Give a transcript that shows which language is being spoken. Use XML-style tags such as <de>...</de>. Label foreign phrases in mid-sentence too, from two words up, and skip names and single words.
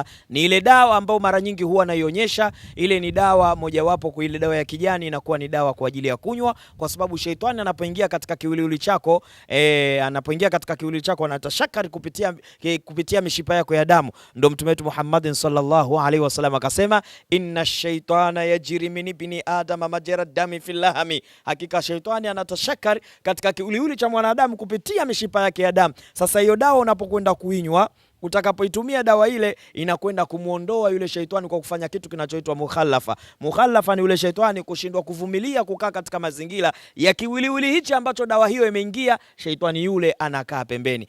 <sw>Ni ile dawa ambayo mara nyingi huwa naionyesha. Ile ni dawa mojawapo, kwa ile dawa ya kijani inakuwa ni dawa kwa ajili ya kunywa, kwa sababu sheitani anapoingia katika kiwiliwili chako anatashakari kupitia mishipa yako ya damu. Ndio Mtume wetu Muhammad sallallahu alaihi wasallam akasema,</sw> <ar>إن الشيطان يجري من ابن آدم مجرى الدم في اللحم,</ar> <sw>hakika shaitani anatashakari katika kiwiliwili cha mwanadamu kupitia mishipa yake ya damu. Sasa hiyo dawa unapokwenda kuinywa, utakapoitumia dawa ile inakwenda kumuondoa yule shaitani kwa kufanya kitu kinachoitwa mukhalafa. Mukhalafa ni yule shaitani kushindwa kuvumilia kukaa katika mazingira ya kiwiliwili hichi ambacho dawa hiyo imeingia, shaitani yule anakaa pembeni.</sw>